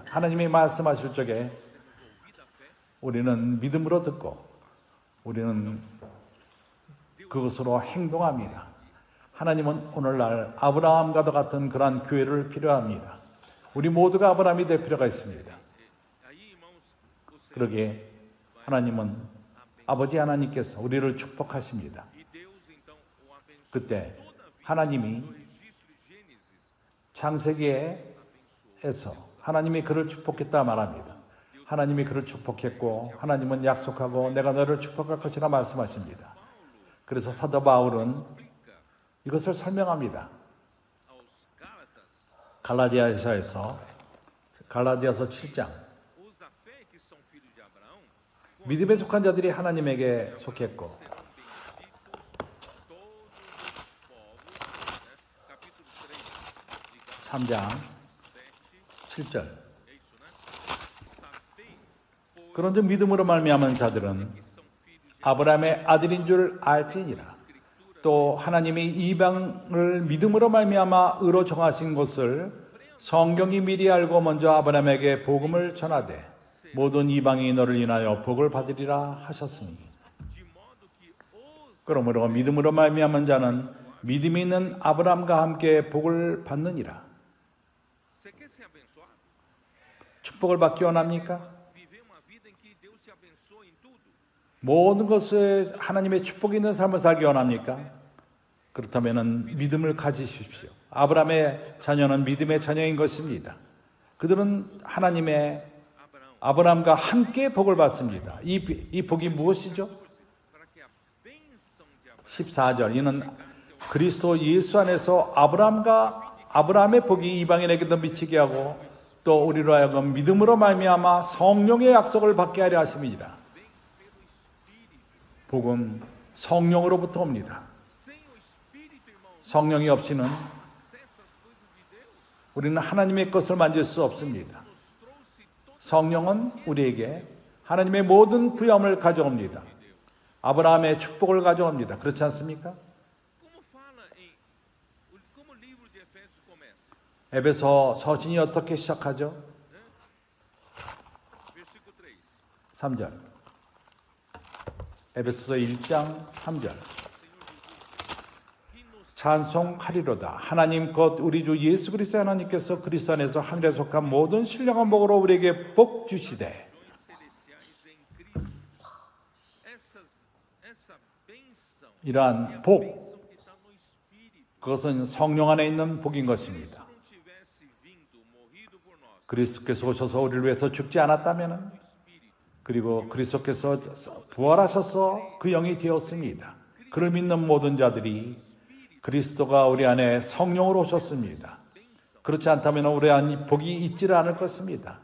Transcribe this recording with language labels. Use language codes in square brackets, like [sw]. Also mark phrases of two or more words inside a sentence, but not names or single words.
[ko] 하나님이 말씀하실 적에 우리는 믿음으로 듣고 우리는 그것으로 행동합니다. 하나님은 오늘날 아브라함과도 같은 그러한 교회를 필요합니다. 우리 모두가 아브라함이 될 필요가 있습니다. [pt] Aí, irmãos, você [ko] 그러기에 하나님은 아버지 하나님께서 우리를 축복하십니다. [pt] e Deus então o abençoou. [ko] 그때 하나님이 [pt] No registro de Gênesis, [ko] 창세기에서 하나님이 그를 축복했다 말합니다. 하나님이 그를 축복했고 하나님은 약속하고 내가 너를 축복할 것이라 말씀하십니다. 그래서 사도 바울은 이것을 설명합니다. [pt] aos Gálatas, [ko] 갈라디아서 7장 [pt] os da fé que são filhos de Abraão, [ko] 믿음에 속한 자들이 하나님에게 속했고 [pt] todos os povos, né? Capítulo 3 de Gálatas [ko] 3장 [pt] 7, [ko] 7절 [pt] é isso, né? Sabei, pois, [ko] 그런즉 믿음으로 말미암은 자들은 [pt] que são filhos de [ko] 아브라함의 아들인 줄 알지니라. 또 하나님이 이방을 믿음으로 말미암아 의로 정하신 것을 성경이 미리 알고 먼저 아브라함에게 복음을 전하되 모든 이방이 너를 인하여 복을 받으리라 하셨으니 [pt] de modo que os [ko] 그러므로 믿음으로 말미암은 자는 믿음이 있는 아브라함과 함께 복을 받느니라. [pt] Você quer ser abençoado? [ko] 축복을 받기 원합니까? [pt] Viver uma vida em que Deus te abençoe em tudo? [ko] 모든 것에 하나님의 축복이 있는 삶을 살기 원합니까? 그렇다면 믿음을 가지십시오. 아브라함의 자녀는 믿음의 자녀인 것입니다. 그들은 하나님의 아브라함과 함께 복을 받습니다. 이 복이 무엇이죠? [pt] para que a bênção de Abraão [ko] 14절. 이는 그리스도 예수 안에서 아브라함의 복이 이방인에게도 미치게 하고 또 우리로 하여금 믿음으로 말미암아 성령의 약속을 받게 하려 하심이니라. 복은 성령으로부터 옵니다. [pt] sem o Espírito, irmão, [ko] 성령이 없이는 [pt] acesso às coisas de Deus. [ko] 우리는 하나님의 것을 만질 수 없습니다. 성령은 우리에게 하나님의 모든 부여함을 가져옵니다. 아브라함의 축복을 가져옵니다. 그렇지 않습니까? [pt] Como fala como o livro de Efésios começa? [ko] 에베소 서신이 어떻게 시작하죠? [pt] Versículo 3. [ko] 3절. 에베소서 1장 3절. 찬송하리로다. 하나님 곧 우리 주 예수 그리스도 하나님께서 그리스도 안에서 하늘에 속한 모든 신령한 복으로 우리에게 복 주시되. [pt] Celestiais em Cristo. Essa bênção [ko] 이러한 복, [pt] que está no Espírito. [ko] 그것은 성령 안에 있는 복인 것입니다. [pt] Não tivesse vindo, morrido por nós, [ko] 그리스도께서 오셔서 우리를 위해서 죽지 않았다면, 그리고 그리스도께서 부활하셔서 그 영이 되었습니다. 그를 믿는 모든 자들이 그리스도가 우리 안에 성령으로 오셨습니다. 그렇지 않다면 우리 안에 복이 있지를 않을 것입니다.